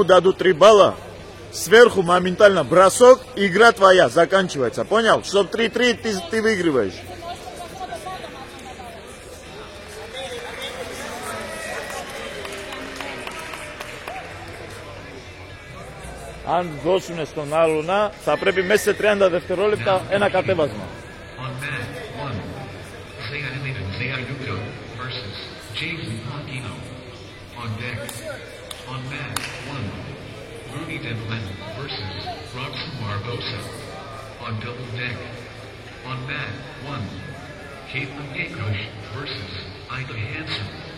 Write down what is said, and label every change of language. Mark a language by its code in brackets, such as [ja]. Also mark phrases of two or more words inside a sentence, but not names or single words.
[ru] дадут 3 балла, сверху моментально бросок, игра твоя заканчивается. Понял? Чтоб 3-3 ты выигрываешь. [el] Αν δώσουν στον άλλον, θα πρέπει μέσα σε 30 δευτερόλεπτα ένα κατέβασμα. [en] On deck, on mat 1, Rudy Devlin versus Robson Barbosa. On double deck, on mat 1, Caitlin Gaykosh versus Ida Hansen.